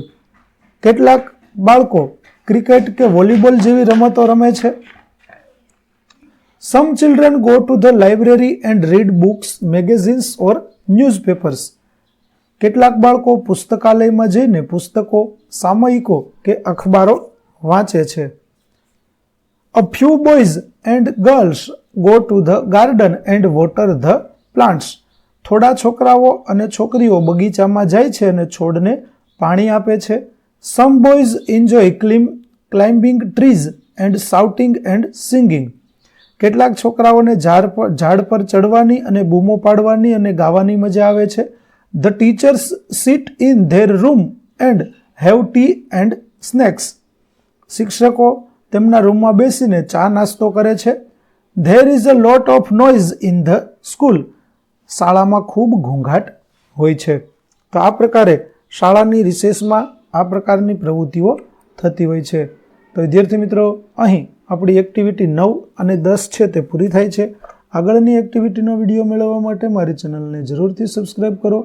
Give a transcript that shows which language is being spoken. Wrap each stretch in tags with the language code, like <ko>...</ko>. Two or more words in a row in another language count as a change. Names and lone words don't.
<gu>કેટલાક બાળકો ક્રિકેટ કે વોલીબોલ જેવી રમતો રમે છે.</gu> <en>some children go to the library and read books, magazines or newspapers.</en> <gu>કેટલાક બાળકો પુસ્તકાલયમાં જઈને પુસ્તકો, સામયિકો કે અખબારો વાંચે છે.</gu> <en>A few boys and girls go to the garden and water the plants.</en> <gu>થોડા છોકરાઓ અને છોકરીઓ બગીચામાં જાય છે અને છોડને પાણી આપે છે.</gu> <en>Some boys enjoy climbing trees and shouting and singing.</en> <gu>કેટલાક છોકરાઓને ઝાડ પર ચડવાની અને બૂમો પાડવાની અને ગાવાની મજા આવે છે.</gu> <en>The teachers sit in their room and have tea and snacks.</en> <gu>શિક્ષકો તેમના રૂમમાં બેસીને ચા નાસ્તો કરે છે.</gu> <en>There is a lot of noise in the school.</en> <gu>શાળામાં ખૂબ ઘોંઘાટ હોય છે. તો આ પ્રકારે શાળાની રિસેસમાં આ પ્રકારની પ્રવૃત્તિઓ થતી હોય છે. તો વિદ્યાર્થી મિત્રો, અહીં આપણી એક્ટિવિટી 9 અને 10 છે તે પૂરી થાય છે. આગળની એક્ટિવિટીનો વિડીયો મેળવવા માટે મારી ચેનલને જરૂરથી સબસ્ક્રાઈબ કરો.</gu>